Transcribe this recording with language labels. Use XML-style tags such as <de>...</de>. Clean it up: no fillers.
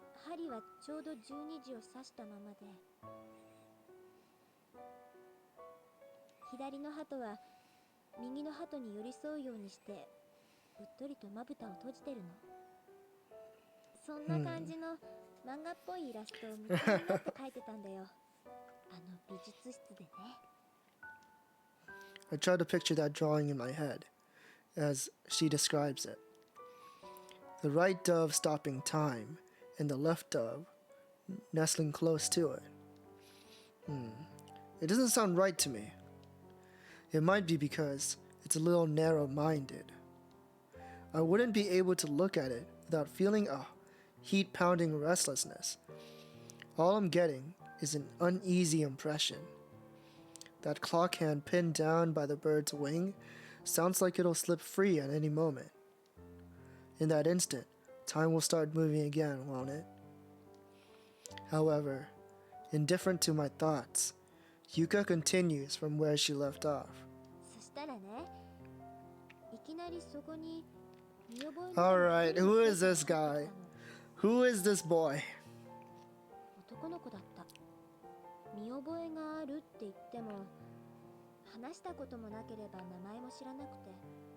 <ja>針はちょうど12時を指したままで、左の鳩は右の鳩に寄り添うようにしてうっとりとまぶたを閉じてるの。そんな感じの漫画っぽいイラストを夢中になって描いてたんだよ。美術室でね。</ja> <en>I try to picture that drawing in my head as she describes it. The right dove stopping time and the left dove nestling close to it. It doesn't sound right to me. It might be because it's a little narrow-minded. I wouldn't be able to look at it without feeling a heat-pounding restlessness. All I'm getting is an uneasy impression. That clock hand pinned down by the bird's wing sounds like it'll slip free at any moment. In that instant, time will start moving again, won't it? However, indifferent to my thoughts, Yuka continues from where she left off.</en> <ja>そしたらね、いきなりそこに見覚えの</ja> <en>Alright, who is this guy? Who is this boy?</en> <ja>男の子だった。見覚えがあるって言っても話したこともなければ名前も知らなくて。</ja>